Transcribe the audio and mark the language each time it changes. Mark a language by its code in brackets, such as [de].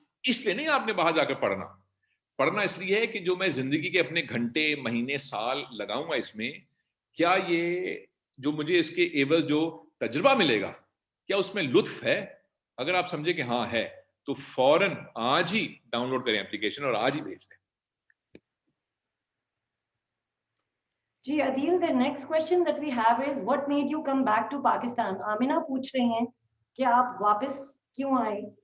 [ur] اس لیے نہیں آپ نے باہر جا کر پڑھنا. پڑھنا اس لیے ہے کہ جو میں زندگی کے اپنے گھنٹے, مہینے, سال لگاؤں گا اس میں, کیا یہ جو مجھے اس کے عوض جو تجربہ ملے گا کیا اس میں لطف ہے. اگر آپ سمجھے کہ ہاں ہے تو فوراً آج ہی ڈاؤن لوڈ کریں اپلیکیشن اور آج ہی بھیج دیں. [en] جی Adeel, the next question that we have is what made you come back to Pakistan? [ur] آمینہ پوچھ رہی ہیں کہ آپ واپس کیوں آئے.